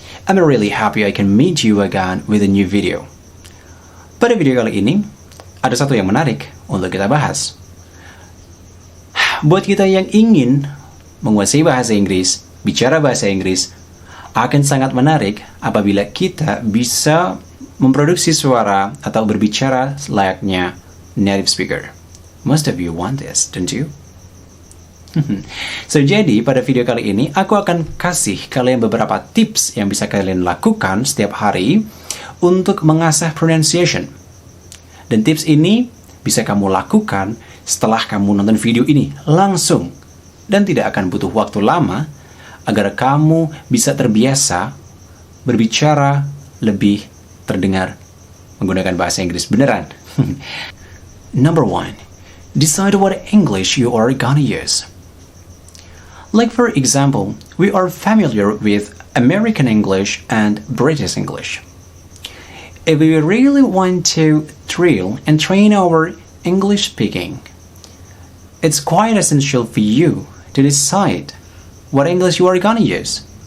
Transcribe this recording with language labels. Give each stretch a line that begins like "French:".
English: I'm really happy I can meet you again with a new video.
Indonesian: Pada video kali ini, ada satu yang menarik untuk kita bahas. Buat kita yang ingin menguasai bahasa Inggris, bicara bahasa Inggris, akan sangat menarik apabila kita bisa memproduksi suara atau berbicara layaknya native speaker.
English: Most of you want this, don't you?
Indonesian: So, jadi pada video kali ini aku akan kasih kalian beberapa tips yang bisa kalian lakukan setiap hari untuk mengasah pronunciation. Dan tips ini bisa kamu lakukan setelah kamu nonton video ini langsung dan tidak akan butuh waktu lama agar kamu bisa terbiasa berbicara lebih terdengar menggunakan bahasa Inggris beneran.
English: Number 1. Decide what English you are gonna use. Like for example, we are familiar with American English and British English. If we really want to thrill and train our English speaking, it's quite essential for you to decide what English you are gonna use.